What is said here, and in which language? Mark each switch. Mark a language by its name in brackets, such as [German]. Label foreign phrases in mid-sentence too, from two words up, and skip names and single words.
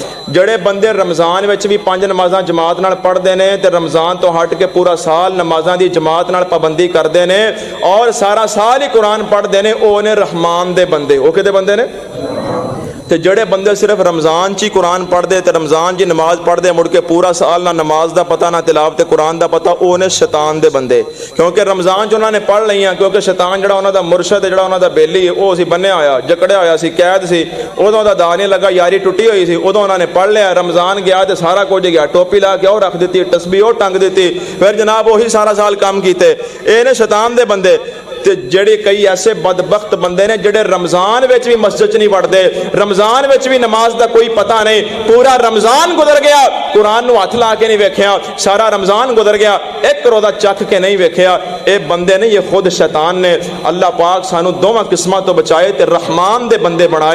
[Punjabi] جڑے بندے رمضان وچ بھی 5 نمازاں جماعت نال پڑھدے نے تے رمضان تو ہٹ کے پورا سال نمازاں دی جماعت نال پابندی کردے نے اور سارا سال ہی قرآن پڑھدے نے، او نے رحمان دے بندے. او کدے بندے نے؟ تے جڑے بندے صرف رمضان چی قرآن پڑھ دے تے رمضان جی نماز پڑھ دے، مڑ کے پورا سال نہ نماز دا پتہ نہ تلاوت قرآن دا پتہ، او نے شیطان دے بندے. کیونکہ رمضان جو انہوں نے پڑھ لیاں، کیونکہ شیطان جڑا انہوں دا مرشد ہے، جڑا انہوں دا بیلی ہے، او سی بنیا ہویا جکڑیا ہویا سی، قید سی، ادوں دا دا نہیں لگا، یاری ٹوٹی ہوئی سی، ادوں انہوں نے پڑھ لیا. رمضان گیا تے سارا کچھ گیا، ٹوپی لا کے او رکھ دیتی، تسبیح او ٹنگ دیتی، پھر جناب وہی سارا سال کام کیتے. اے نے شیطان دے بندے. تے جڑے کئی ایسے بدبخت بندے نے جڑے رمضان وچ بھی مسجد نہیں پڑھدے، رمضان وچ بھی نماز دا کوئی پتہ نہیں، پورا رمضان گزر گیا قرآن نو ہاتھ لا کے نہیں ویکھیا، سارا رمضان گزر گیا ایک روزہ چکھ کے نہیں ویکھیا. اے بندے نے، یہ خود شیطان نے. اللہ پاک سانو دونوں قسماں تو بچائے تے رحمان دے بندے بنائے.